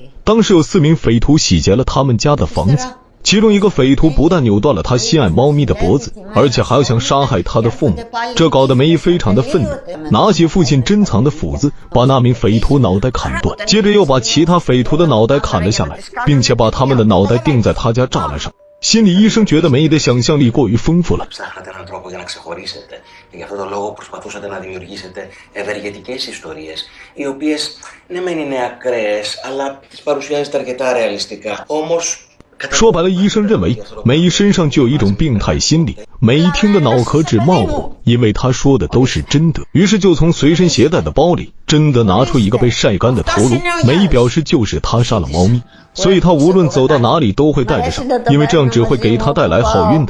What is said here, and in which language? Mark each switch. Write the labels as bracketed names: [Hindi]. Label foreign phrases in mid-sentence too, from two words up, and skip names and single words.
[Chinese] 当时有4名匪徒洗劫了他们家的房子，其中一个匪徒不但扭断了他心爱猫咪的脖子，而且还要想杀害他的父母。这搞得梅非常的愤怒，拿起父亲珍藏的斧子，把那名匪徒脑袋砍断，接着又把其他匪徒的脑袋砍了下来，并且把他们的脑袋钉在他家栅栏上。心理医生觉得梅的想象力过于丰富了。 [Greek] Και γι' αυτό το λόγο προσπαθούσατε να δημιουργήσετε ευεργετικές ιστορίες, οι οποίες ναι μεν είναι ακραίες, αλλά τις παρουσιάζετε αρκετά ρεαλιστικά. Όμως [Chinese] 说白了，医生认为梅身上就有一种病态心理。梅听得脑壳直冒火，因为他说的都是真的，于是就从随身携带的包里真的拿出一个被晒干的头颅。梅表示就是他杀了猫咪，所以他无论走到哪里都会带着上，因为这样只会给他带来好运的。